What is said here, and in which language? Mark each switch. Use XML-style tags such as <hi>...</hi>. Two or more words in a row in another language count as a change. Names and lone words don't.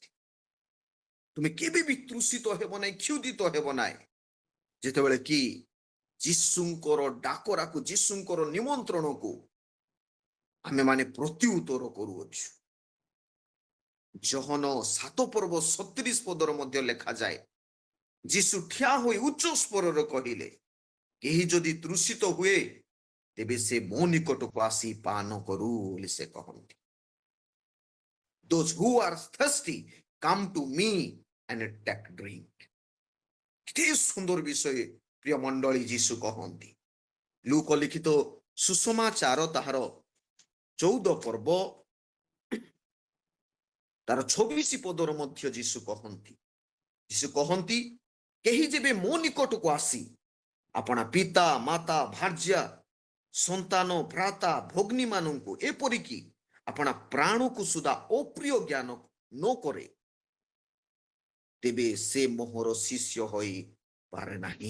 <or>ତୁମେ କେବେ ବି ତୃଷିତ ହେବ ନାହିଁ, କ୍ଷୁଧିତ ହେବ ନାହିଁ, ଯେତେବେଳେ କି ଯୀଶୁଙ୍କର ଡାକରାକୁ, ଯୀଶୁଙ୍କର ନିମନ୍ତ୍ରଣକୁ ଆମେ ମାନେ ପ୍ରତ୍ୟୁତ୍ତର କରୁଅଛୁ। ଜହନ 7 ପର୍ବ 37 ପଦର ମଧ୍ୟ ଲେଖାଯାଏ, ଯୀଶୁ ଠିଆ ହୋଇ ଉଚ୍ଚ ସ୍ୱରରେ କହିଲେ, କେହି ଯଦି ତୃଷିତ ହୁଏ ତେବେ ସେ ମୋ ନିକଟକୁ ଆସି ପାନ କରୁ ବୋଲି ସେ କହନ୍ତି।</or> <en>Those who are thirsty come to me and take drink.</en> <or>କେତେ ସୁନ୍ଦର ବିଷୟ ପ୍ରିୟ ମଣ୍ଡଳୀ ଯୀଶୁ କହନ୍ତି। ଲୁକ ଲିଖିତ ସୁସମାଚାର ତାହାର 14 ପର୍ବ ତାର 26 ପଦର ମଧ୍ୟ ଯୀଶୁ କହନ୍ତି, କେହି ଯେବେ ମୋ ନିକଟକୁ ଆସି ଆପଣା ପିତା ମାତା ଭାର୍ଯ୍ୟା ସନ୍ତାନ ଭ୍ରାତା ଭଗ୍ନୀ ମାନଙ୍କୁ ଏପରିକି ଆପଣା ପ୍ରାଣକୁ ସୁଦ୍ଧା ଅପ୍ରିୟ ଜ୍ଞାନ ନ କରେ ତେବେ ସେ ମୋହର ଶିଷ୍ୟ ହୋଇ ପାରେ ନାହିଁ।</or>